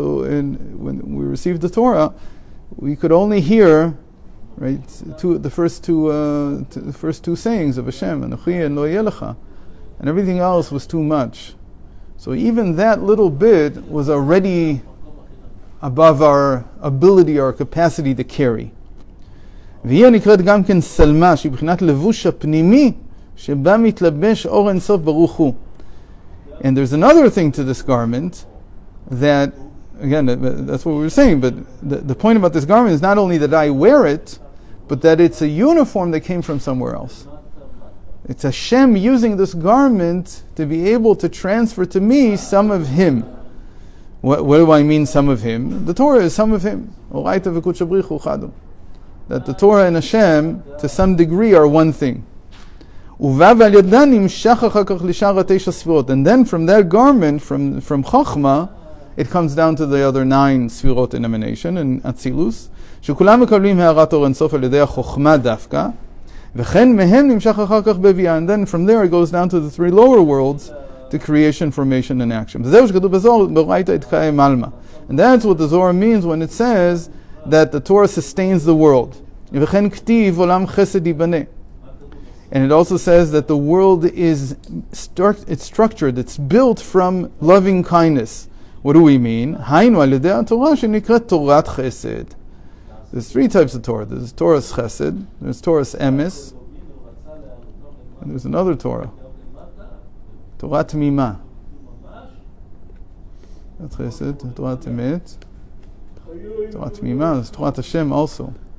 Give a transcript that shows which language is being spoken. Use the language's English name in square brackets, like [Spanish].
[English] So when we received the Torah, we could only hear, right, the first two sayings of Hashem, Anochi and Lo Yelecha, and everything else was too much. So even that little bit was already above our ability, our capacity to carry. [Hebrew] והיא נקראת גם כן סלמה, שהיא בחינת לבוש הפנימי, שבה מתלבש אור אינסוף ברוך הוא. [English] And there's another thing to this garment, that, again, that's what we were saying, but the point about this garment is not only that I wear it, but that it's a uniform that came from somewhere else. It's Hashem using this garment to be able to transfer to me some of Him. What do I mean, some of Him? The Torah is some of Him. That the Torah and Hashem, to some degree, are one thing. And then from that garment, from Chochmah, it comes down to the other 9 Sfirot in emanation, in Atzilus. [Hebrew] שכולם מקבלים הערת אור אינסוף על ידי החוכמה דווקא, וכן מהם נמשך אחר כך בביאה. [English] And then from there it goes down to the 3 lower worlds, to creation, formation, and action. [Hebrew] וזהו שכתוב בזוהר, בראית יתקיים עלמא. [English] And that's what the Zohar means when it says that the Torah sustains the world. [Hebrew] וכן כתיב עולם חסד ייבנה. [English] And it also says that the world is it's structured, it's built from loving kindness. What do we mean? [Hebrew] היינו על ידי התורה שנקראת תורת חסד. [English] There's 3 types of Torah. There's Torah's Chesed, there's Torah's Emes, and there's another Torah, Torah Tmima. That's Chesed, Torah Temet, Torah Tmima, there's Torah Hashem also.